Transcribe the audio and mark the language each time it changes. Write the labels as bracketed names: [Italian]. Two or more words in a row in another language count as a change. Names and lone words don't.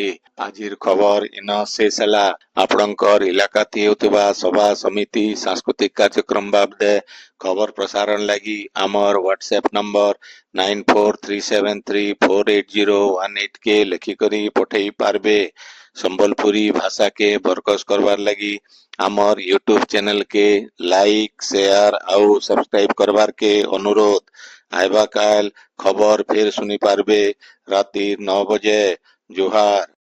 [Sambalpuri] ଆଜିର ଖବର ଇନ ଶେଷ ହେଲା। ଆପଣଙ୍କର ଇଲାକାଥି ହେଉଥିବା ସଭା ସମିତି ସାଂସ୍କୃତିକ କାର୍ଯ୍ୟକ୍ରମ ବାବଦେ ଖବର ପ୍ରସାରଣ ଲାଗି ଆମର ହ୍ୱାଟ୍ସଆପ ନମ୍ବର 9437348018 କେ ଲେଖିକରି ପଠେଇ ପାରବେ। ସମ୍ବଲପୁରୀ ଭାଷା କେ ବରକସ କରବାର ଲଗି ଆମର ୟୁଟ୍ୟୁବ ଚ୍ୟାନେଲ କେ [English] like share [Sambalpuri] ଆଉ ସବସ୍କ୍ରାଇବ କରବାର କେ ଅନୁରୋଧ। ଆଇବା କାଲ ଖବର ଫିର ଶୁଣି ପାରବେ ରାତି 9 ବଜେ। ଜୋହାର।